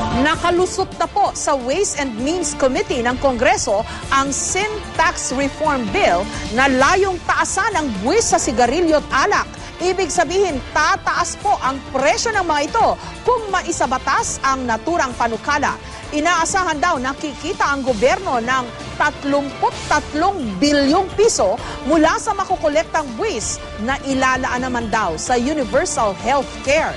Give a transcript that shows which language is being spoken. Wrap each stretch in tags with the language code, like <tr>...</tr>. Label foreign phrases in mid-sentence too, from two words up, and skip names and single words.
<tl>Nakalusot na po sa Ways and Means Committee ng Kongreso ang Sin Tax Reform Bill na layong taasan ang buwis sa sigarilyo at alak. Ibig sabihin, tataas po ang presyo ng mga ito kung maisabatas ang naturang panukala. Inaasahan daw na kikita ang gobyerno ng 33 bilyong piso mula sa makukolektang buwis na ilalaan naman daw sa universal health care.</tl>